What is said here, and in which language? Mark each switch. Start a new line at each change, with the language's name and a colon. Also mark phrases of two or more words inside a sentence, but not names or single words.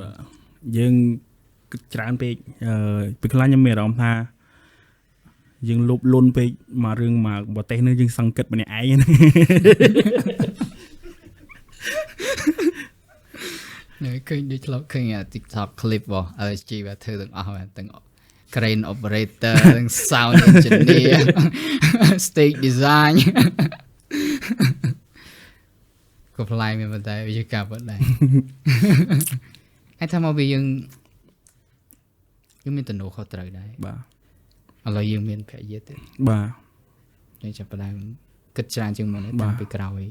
Khmer: បាទយើងគិតច្រើនពេកពេលខ្លះខ្ញុំមានអារម្មណ៍ថាយើងលុបលុនពេកមករឿងមកប្រទេសនេះយើងសង្កត់ម្នាក់ឯង នៅឃើញដូចធ្លាប់ឃើញ TikTok clip របស់ LG បាទធ្វើទាំងអស់ទាំង
English: crane operator
Khmer: ទាំង
English: sound engineer stage design
Khmer: ក៏ផ្លាយមានតែវាកាប់ដែរហើយថាមកវាយើងមានទំនួលខុសត្រូវដែរ បាទ ឥឡូវយើងមានភរិយាទៀត បាទ យើងចាប់ផ្ដើមគិតច្រើនជាងមុនតាំងពីក្រោយ